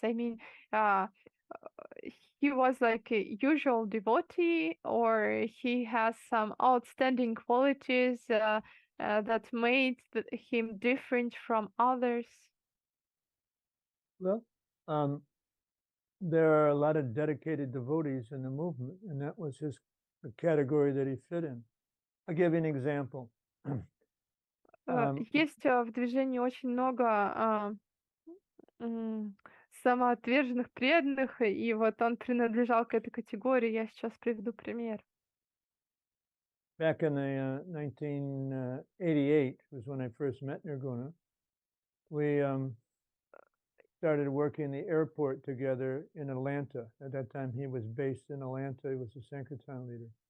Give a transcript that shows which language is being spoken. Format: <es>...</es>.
<en>I mean, he was like a usual devotee or he has some outstanding qualities that made him different from others? Well, there are a lot of dedicated devotees in the movement, and that was the category that he fit in. I'll give you an example.</en> <ru>Есть в движении очень много самоотверженных преданных, и вот он принадлежал к этой категории. Я сейчас приведу пример.</ru> <en>Back in the 1988 was when I first met Nirguna. We started working the airport together in Atlanta. At that time, he was based in Atlanta. He was a Sankirtan leader.</en>